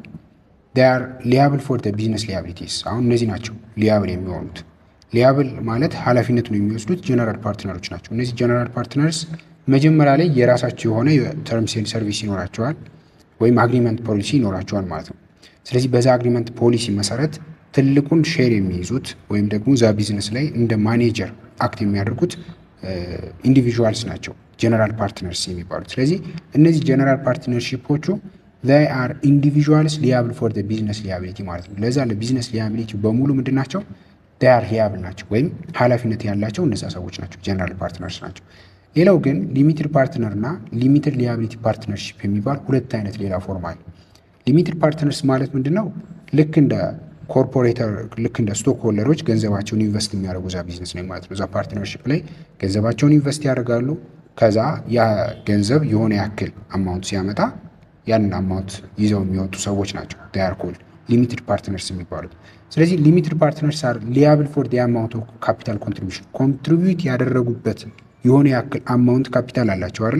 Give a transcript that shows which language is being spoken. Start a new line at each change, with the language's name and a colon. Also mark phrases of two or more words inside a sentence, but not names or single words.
Amharic: ር
English: liable for the business liabilities።
Amharic: አሁን እነዚህ ናቸው ሊያብል የሚሆኑት። ሊያብል ማለት ኃላፊነቱን የሚወስዱት ጀነራል ፓርትነሮች ናቸው። እነዚህ
English: general partners
Amharic: መጀመሪያ ላይ የራሳቸው የሆነ
English: terms and service
Amharic: ይኖራቸዋል ወይም
English: agreement policy
Amharic: ይኖራቸዋል ማለት ነው። ስለዚህ በዛ
English: agreement policy
Amharic: መሰረት ትልቁን ሼር የሚይዙት ወይም ደግሞ ዛ ቢዝነስ ላይ እንደ
English: manager act
Amharic: የሚያደርጉት ኢንዲቪዥዋልስ ናቸው
English: general partners
Amharic: የሚባሉት። ስለዚህ እነዚህ ጀነራል ፓርትነርሺፖቹ
English: they are individuals liable for the business liability
Amharic: ማለት ነው። ለዛ ለቢዝነስ ሊያቢሊቲ በሙሉ ምንድን ናቸው?
English: they are liable
Amharic: ናቸው ወይም ኃላፊነት ያላቸው እነዛ ሰዎች ናቸው፣
English: general partners
Amharic: ናቸው። ሌላው ግን
English: limited partner
Amharic: እና
English: limited liability partnership
Amharic: የሚባል ሁለት አይነት ሌላ ፎርም አለ።
English: limited partners
Amharic: ማለት ምንድን ነው? ልክ እንደ ኮርፖሬተር ልክ እንደ ስቶክ ሆልደሮች ገንዘባቸውን ኢንቨስት የሚያደርጉ ዛ ቢዝነስ ላይ ማለት ነው። ዛ ፓርትነርሺፕ ላይ ገንዘባቸውን ኢንቨስት ያደርጋሉ። ከዛ ያ ገንዘብ የሆነ ያክል አማውንት ሲያመጣ ያንን አማውንት ይዘው የሚወጡ ሰዎች ናቸው ዳር
English: called limited partners
Amharic: የሚባሉት። ስለዚህ
English: limited partners are liable for the amount of capital contribution፣
Amharic: ኮንትሪቢዩት ያደረጉበት የሆነ ያክል አማውንት ካፒታል አላቸው አይደለ?